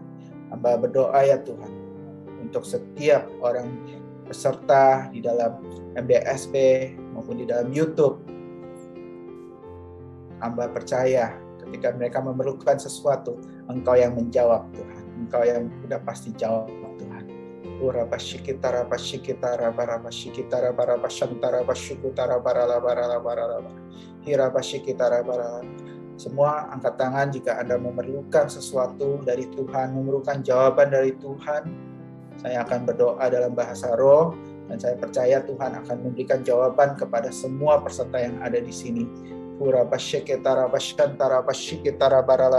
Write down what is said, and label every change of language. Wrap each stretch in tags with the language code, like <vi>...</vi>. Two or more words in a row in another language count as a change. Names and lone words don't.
<id>Hamba berdoa ya Tuhan untuk setiap orang peserta di dalam MBSP maupun di dalam YouTube. Hamba percaya ketika mereka memerlukan sesuatu, Engkau yang menjawab Tuhan. Engkau yang udah pasti jawab Tuhan. Urabashikitara bashikitara barabashikitara barabashantara bashikutara barala hirabashikitara barala. Semua angkat tangan jika Anda memerlukan sesuatu dari Tuhan, memerlukan jawaban dari Tuhan. Saya akan berdoa dalam bahasa roh dan saya percaya Tuhan akan memberikan jawaban kepada semua peserta yang ada di sini. Urabashikitara bashantara bashikitara barala.</id>